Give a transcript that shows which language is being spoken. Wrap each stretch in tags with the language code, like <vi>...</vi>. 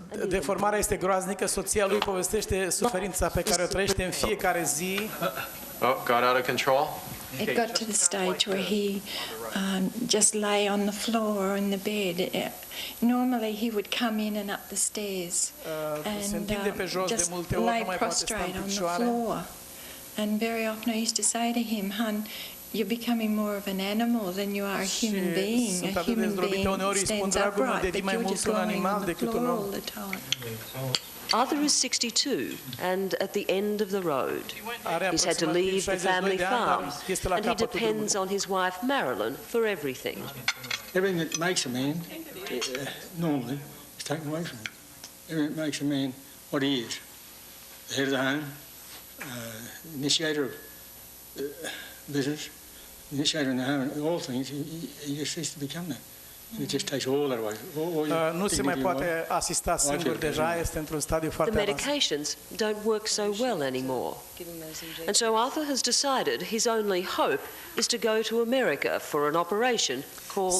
<ro>Deformarea este groaznică, soția lui povestește suferința pe care o trăiește în fiecare zi.</ro> <en>Oh, got out of control? It got to the stage where he just lay on the floor or in the bed. Normally he would come in and up the stairs and just lay prostrate on the floor. And very often I used to say to him, "Hun, you're becoming more of an animal than you are a human being. A human being stands upright, but you're just lying on the floor all the time." Arthur is 62 and at the end of the road. He's had to leave the family farm and he depends on his wife Marilyn for everything. Everything that makes a man, normally, is taken away from him. Everything that makes a man what he is. The head of the home, initiator of business, initiator in the home, all things, he just ceases to become that. It just takes all that away.</en> <ro>Nu se mai poate asista singur deja, este într-un stadiu foarte</ro> <en>The</en> <ro>avansat.</ro> <en>medications don't work so well anymore. And so Arthur has decided his only hope is to go to America for an operation called</en>